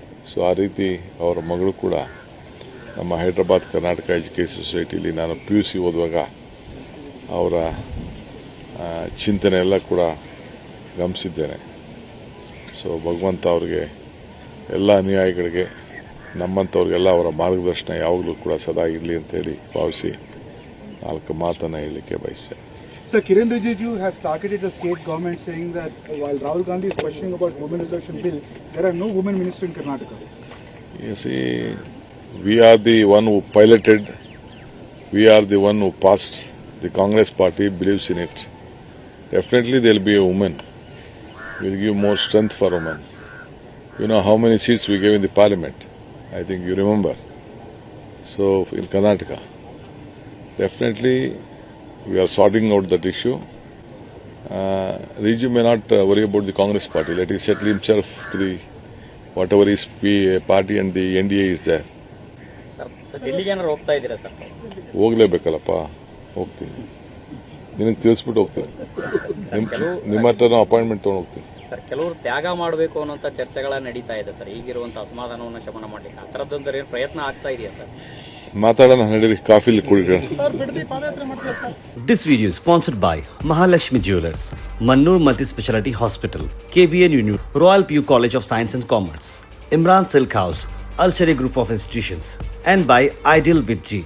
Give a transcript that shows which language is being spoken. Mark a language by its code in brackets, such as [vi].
[kn] So ಆ ರೀತಿ ಅವರ ಮಗಳು ಕೂಡ ನಮ್ಮ ಹೈದರಾಬಾದ್ ಕರ್ನಾಟಕ ಎಜುಕೇಷನ್ ಸೊಸೈಟಿಲಿ ನಾನು PUC ಓದುವಾಗ ಅವರ ಚಿಂತನೆ ಎಲ್ಲ ಕೂಡ ಗಮನಿಸಿದ್ದೇನೆ. ಸೊ ಭಗವಂತ ಅವ್ರಿಗೆ ಎಲ್ಲ ಅನುಯಾಯಿಗಳಿಗೆ, ನಮ್ಮಂಥವ್ರಿಗೆಲ್ಲ ಅವರ ಮಾರ್ಗದರ್ಶನ ಯಾವಾಗಲೂ ಕೂಡ ಸದಾ ಇರಲಿ ಅಂತೇಳಿ ಭಾವಿಸಿ ನಾಲ್ಕು ಮಾತನ್ನು ಹೇಳಲಿಕ್ಕೆ ಬಯಸ್ತೇನೆ. [en] Sir, Kiren Rijiju has targeted the state government saying that while Rahul Gandhi is questioning about women reservation bill, there are no women ministers in Karnataka. You see, we are the one who piloted, we are the one who passed. The Congress party believes in it. Definitely there will be a woman. We will give more strength for women. You know how many seats we gave in the parliament? I think you remember. So in Karnataka, definitely we are sorting out that issue. Riju may not worry about the Congress party. Let him settle himself to the whatever his party and the NDA is there. [kn] Sir ಡೆಲ್ಲಿಗೆ ಏನಾರು ಹೋಗ್ತಾ ಇದ್ದೀರಾ sir? ಹೋಗ್ಲೇಬೇಕಲ್ಲಪ್ಪ, ಹೋಗ್ತೀನಿ. ನಿನಗೆ ತಿಳಿಸ್ಬಿಟ್ಟು ಹೋಗ್ತೀನಿ. ನಿಮ್ಮ ಹತ್ರ appointment ತೊಗೊಂಡು ಹೋಗ್ತೀನಿ. ಸರ್, ಕೆಲವರು ತ್ಯಾಗ ಮಾಡಬೇಕು ಅನ್ನೋಂಥ ಚರ್ಚೆಗಳ ನಡೀತಾ ಇದೆ ಸರ್, ಈಗಿರುವಂಥ ಅಸಮಾಧಾನವನ್ನು ಶಮನ ಮಾಡಲಿಕ್ಕೆ ಆ ಥರದ್ದೊಂದು ಏನು ಪ್ರಯತ್ನ ಆಗ್ತಾ ಇದೆಯಾ ಸರ್? ಮಾತಾಡೋಣ, ನಡೀರಿ, ಕಾಫಿಲಿ ಕುಡಿಯೋಣ. [en] This video is sponsored by Mahalakshmi Jewelers, Mannur Multi-Speciality Hospital, KBN Union, Royal PU College of Science and Commerce, Imran Silk House, Alshari Group of Institutions, and by Ideal with G.